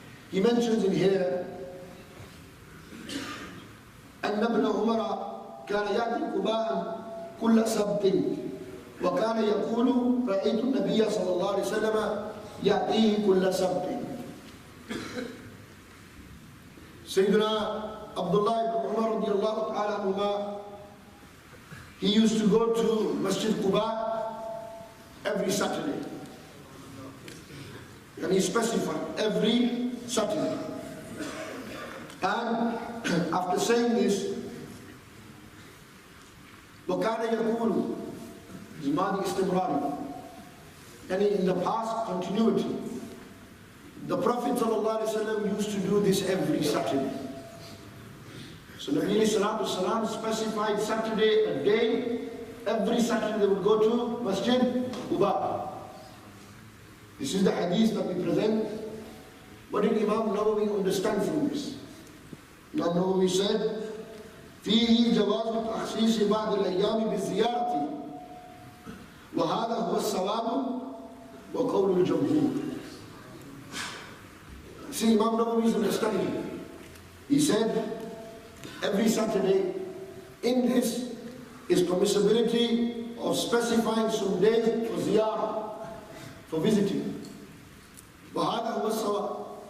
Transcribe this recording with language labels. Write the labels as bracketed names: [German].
[English] He mentions in here [Arabic] أن ابن عمر كان يأتي قباء كل سبت وكان يقول رأيت النبي صلى الله عليه وسلم يأتيه كل سبت. [English] Sayyidina Abdullah ibn Umar radiallahu ta'ala anhuma, he used to go to Masjid Quba every Saturday. And he specified every Saturday. And after saying this, [Arabic] وَكَانَ يَقُولُ [English] Zimadi istimrari, and in the past continuity. The Prophet ﷺ used to do this every Saturday. So Nabi Sallallahu Alaihi Wasallam specified Saturday a day. Every Saturday they would go to Masjid Quba. This is the hadith that we present. What did Imam Nawawi understand from this? Imam Nawawi said, [Arabic] فيه جواز تخصيص بعض الأيام بالزيارة وهذا هو الصواب وقول الجمهور. [English] See Imam Nawawi's understanding. He said, every Saturday, in this is permissibility of specifying some days for ziyarah, for visiting. [Arabic] وهذا هو الصواب.